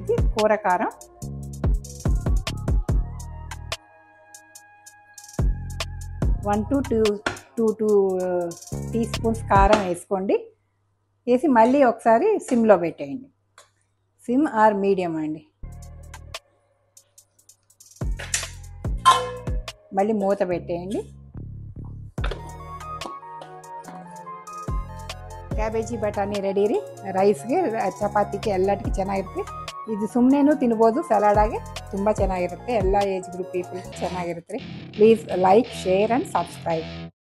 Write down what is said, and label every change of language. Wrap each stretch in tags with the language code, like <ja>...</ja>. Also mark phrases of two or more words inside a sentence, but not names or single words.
<te>ఇది కూర కారం.</te> <en>one to two tea spoons</en> <te>కారం వేసుకోండి. వేసి మళ్ళీ ఒకసారి సిమ్లో పెట్టేయండి.</te> <en>sim or medium</en> <te>అండి. మళ్ళీ మూత పెట్టేయండి.</te> <kn>ಕ್ಯಾಬೇಜಿ ಬಟಾಣಿ ರೆಡಿ ರೀ. ರೈಸ್ಗೆ, ಚಪಾತಿಗೆ ಎಲ್ಲದಕ್ಕೆ ಚೆನ್ನಾಗಿರುತ್ತೆ. ಇದು ಸುಮ್ಮನೆನೂ ತಿನ್ಬೋದು, ಸಲಾಡಾಗೆ ತುಂಬ ಚೆನ್ನಾಗಿರುತ್ತೆ. ಎಲ್ಲ</kn> <en>age group people</en> <kn>ಚೆನ್ನಾಗಿರುತ್ತೆ ರೀ.</kn> <en>Please like, share and subscribe.</en>